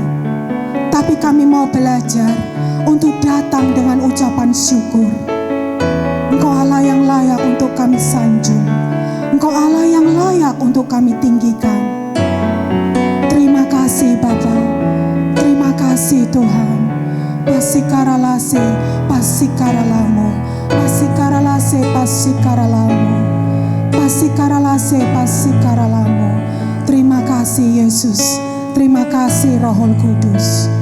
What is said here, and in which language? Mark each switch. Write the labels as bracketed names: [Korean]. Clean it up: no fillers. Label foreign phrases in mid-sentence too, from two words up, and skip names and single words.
[Indonesian] Tapi kami mau belajar untuk datang dengan ucapan syukur. Engkau Allah yang layak untuk kami sanjung. Engkau Allah yang layak untuk kami tinggikan. Terima kasih Bapa. Terima kasih Tuhan. Pasikaralase, pasikaralamu. Pasikaralase, pasikaralamu. Pasikaralase, pasikaralamu. Terima kasih Yesus. Terima kasih Roh Kudus.